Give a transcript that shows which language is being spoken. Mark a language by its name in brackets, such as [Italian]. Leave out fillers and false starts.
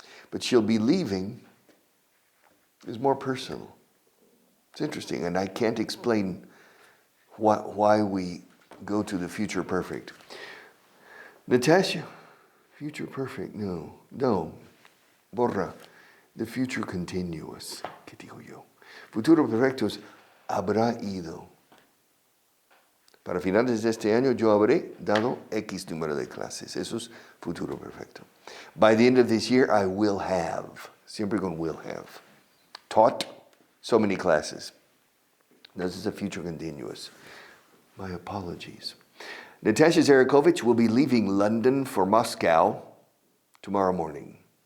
[English] But she'll be leaving is more personal. It's interesting, and I can't explain why we go to the future perfect. Natasha, future perfect, no. [Spanish] Borra, [English] the future continuous. [Spanish] ¿Qué digo yo? Futuro perfecto es habrá ido. Para finales de este año yo habré dado X número de clases. Eso es futuro perfecto. [English] By the end of this year, I will have. [Spanish] Siempre con [English] will have. Taught so many classes. This is a future continuous. My apologies. Natasha Zerakovich will be leaving London for Moscow tomorrow morning.